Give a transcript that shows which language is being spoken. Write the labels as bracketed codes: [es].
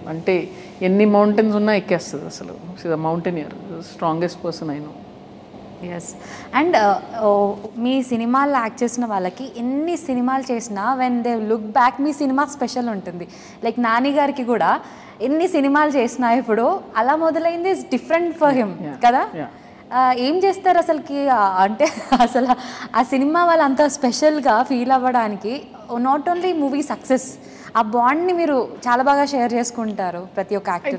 [te] అంటే ఎన్ని మౌంటైన్స్ ఉన్నా ఎక్కేస్తుంది అసలు. [en] She's a mountaineer, the strongest person I know. Yes. [te] And మీ సినిమాల్లో యాక్ట్ చేసిన వాళ్ళకి ఎన్ని సినిమాలు చేసినా [en] when they look back [te] మీ cinema special ఉంటుంది. లైక్ నాని గారికి కూడా ఎన్ని సినిమాలు చేసినా ఇప్పుడు అలా మొదలైంది [en] is different for him [te] కదా. ఏం చేస్తారు అసలుకి, అంటే అసలు ఆ సినిమా వాళ్ళు అంత స్పెషల్గా ఫీల్ అవ్వడానికి [en] not only movie success, [te] ఆ బాండ్ని మీరు చాలా బాగా షేర్ చేసుకుంటారు ప్రతి ఒక్క యాక్టర్.